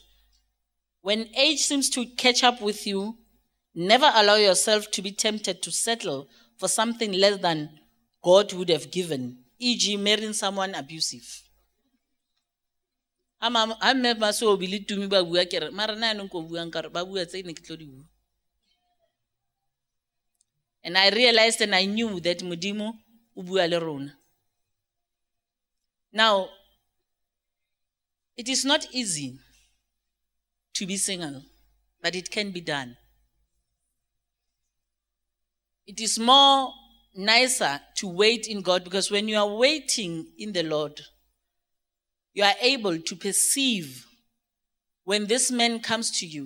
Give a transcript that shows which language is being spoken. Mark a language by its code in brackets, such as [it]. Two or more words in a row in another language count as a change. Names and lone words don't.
[en] When age seems to catch up with you, never allow yourself to be tempted to settle for something less than God would have given, e.g. marrying someone abusive. And I realized and I knew that [tn] Mudimo ubua le rona. [en] Now, it is not easy to be single, but it can be done. It is more nicer to wait in God, because when you are waiting in the Lord, you are able to perceive when this man comes to you.